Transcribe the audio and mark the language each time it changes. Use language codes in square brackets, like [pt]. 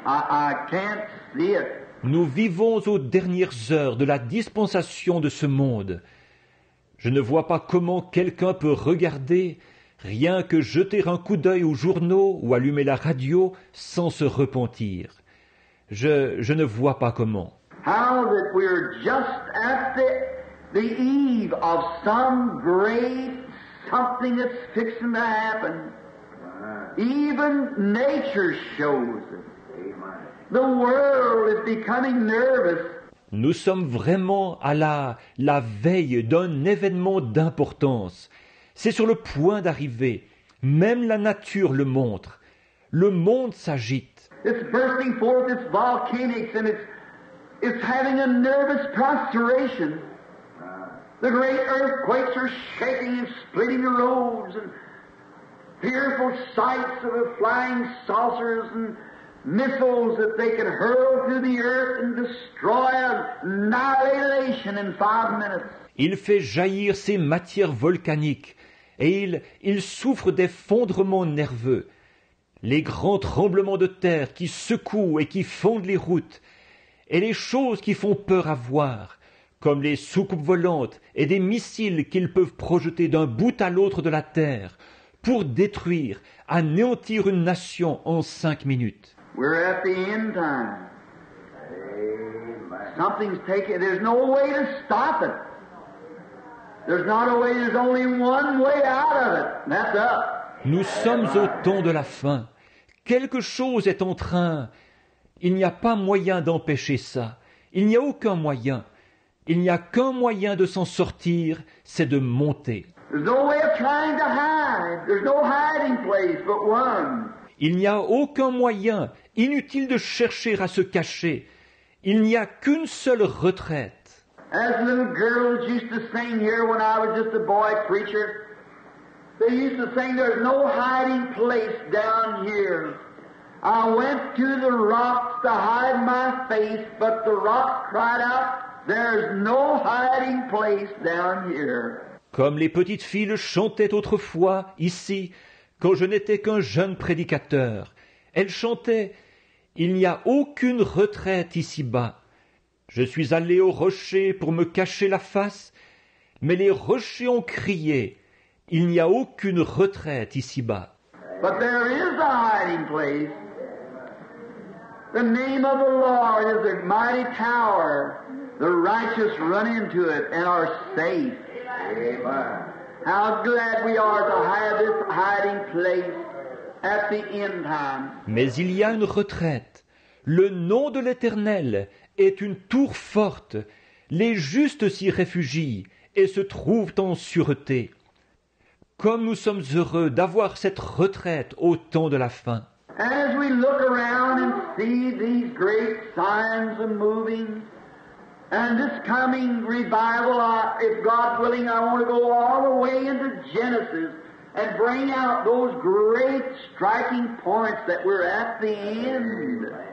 [en] I can't see it. [fr] Nous vivons aux dernières heures de la dispensation de ce monde. Je ne vois pas comment quelqu'un peut regarder, rien que jeter un coup d'œil aux journaux ou allumer la radio sans se repentir. Je ne vois pas comment. [en] How that we're just at the eve of some great something that's fixing to happen. Even nature shows it. The world is becoming nervous. [fr] Nous sommes vraiment à la veille d'un événement d'importance. C'est sur le point d'arriver. Même la nature le montre. Le monde s'agite. [en] It's bursting forth its volcanics and it's having a nervous prostration. The great earthquakes are shaking and splitting the roads, and fearful sights of the flying saucers and missiles that they can hurl through the earth and destroy annihilation in 5 minutes. [fr] Il fait jaillir ces matières volcaniques et il souffre d'effondrements nerveux. Les grands tremblements de terre qui secouent et qui fondent les routes, et les choses qui font peur à voir, comme les soucoupes volantes et des missiles qu'ils peuvent projeter d'un bout à l'autre de la terre pour détruire, anéantir une nation en 5 minutes. [en] We're at the end time. Something's taking. There's no way to stop it. There's not a way. There's only one way out of it. That's up. [fr] Nous sommes au temps de la fin. Quelque chose est en train. Il n'y a pas moyen d'empêcher ça. Il n'y a aucun moyen. Il n'y a qu'un moyen de s'en sortir, c'est de monter. [en] There's no way of trying to hide. There's no hiding place but one. [fr] Il n'y a aucun moyen, inutile de chercher à se cacher. Il n'y a qu'une seule retraite. [en] As little girls used to sing here when I was just a boy preacher, they used to sing, there's no hiding place down here. I went to the rocks to hide my face, but the rocks cried out, there's no hiding place down here. [fr] Comme les petites filles le chantaient autrefois, ici, quand je n'étais qu'un jeune prédicateur. Elles chantaient « Il n'y a aucune retraite ici-bas. Je suis allé au rocher pour me cacher la face, mais les rochers ont crié « Il n'y a aucune retraite ici-bas. » [en] But there is a hiding place. The name of the Lord is a mighty tower. The righteous run into it and are safe. Amen. How glad we are to have this hiding place at the end time. [fr] Mais il y a une retraite. Le nom de l'Éternel est une tour forte. Les justes s'y réfugient et se trouvent en sûreté. Comme nous sommes heureux d'avoir cette retraite au temps de la fin. [en] As we look around and see these great signs of moving, and this coming revival, if God willing, I want to go all the way into Genesis and bring out those great striking points that we're at the end.